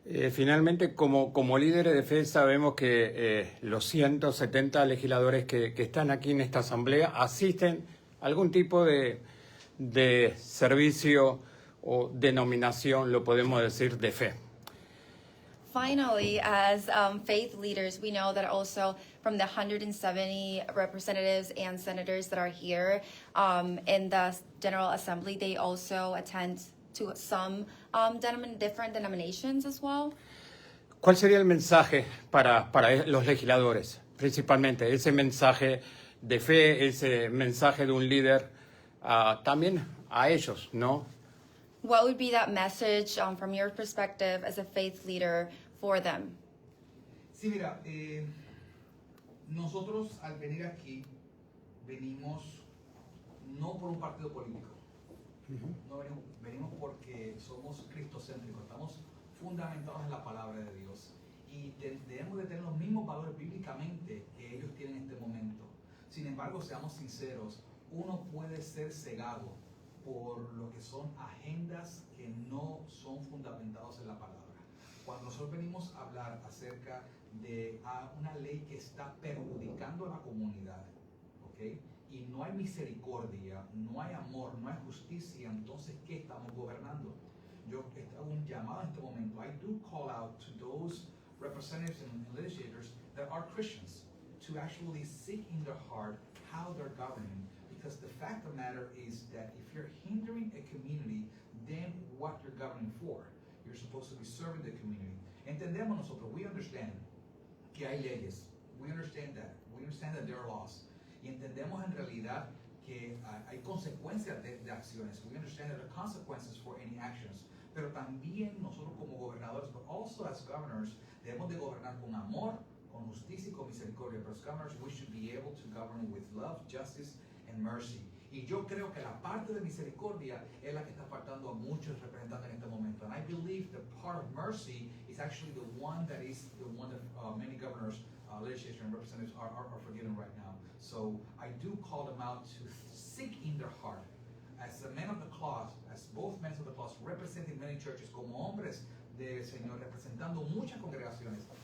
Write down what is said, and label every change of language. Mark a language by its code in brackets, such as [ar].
[es] Finalmente, como líderes de fe, sabemos que los 170 legisladores que están aquí en esta asamblea asisten a algún tipo de servicio o denominación, lo podemos decir, de fe. [en] Finally, as faith leaders, we know that also from the 170 representatives and senators that are here in the General Assembly, they also attend to some different denominations as well. [es] ¿Cuál sería el mensaje para los legisladores? Principalmente ese mensaje de fe, ese mensaje de un líder también a ellos, ¿no? [en] What would be that message from your perspective as a faith leader for them? [es] Sí, mira, nosotros al venir aquí venimos no por un partido político, no venimos porque somos cristocéntricos, estamos fundamentados en la palabra de Dios y debemos de tener los mismos valores bíblicamente que ellos tienen en este momento. Sin embargo, seamos sinceros, uno puede ser cegado por lo que son agendas que no son fundamentados en la palabra. Cuando nosotros venimos a hablar acerca de una ley que está perjudicando a la comunidad, ¿ok? Y no hay misericordia, no hay amor, no hay justicia, entonces ¿qué estamos gobernando? Yo hago un llamado en este momento. [en] I do call out to those representatives and legislators that are Christians to actually seek in their heart how they're governing. Because the fact of the matter is that if you're hindering a community, then what you're governing for? You're supposed to be serving the community. [es] Entendemos nosotros, [en] we understand [es] que hay leyes. [en] We understand that. We understand that there are laws. [es] Y entendemos en realidad que hay consecuencias de acciones. [en] We understand that there are consequences for any actions. [es] Pero también nosotros como gobernadores, [en] but also as governors, [es] debemos de gobernar con amor, con justicia y con misericordia. [en] But as governors, we should be able to govern with love, justice, and mercy. [es] Y yo creo que la parte de misericordia es la que está faltando a muchos representantes en este momento. [en] And I believe the part of mercy is actually the one that many governors, legislators, and representatives are forgetting right now. So I do call them out to seek in their heart, as a men of the cloth, as both men of the cloth, representing many churches, [es] como hombres del Señor, representando muchas congregaciones.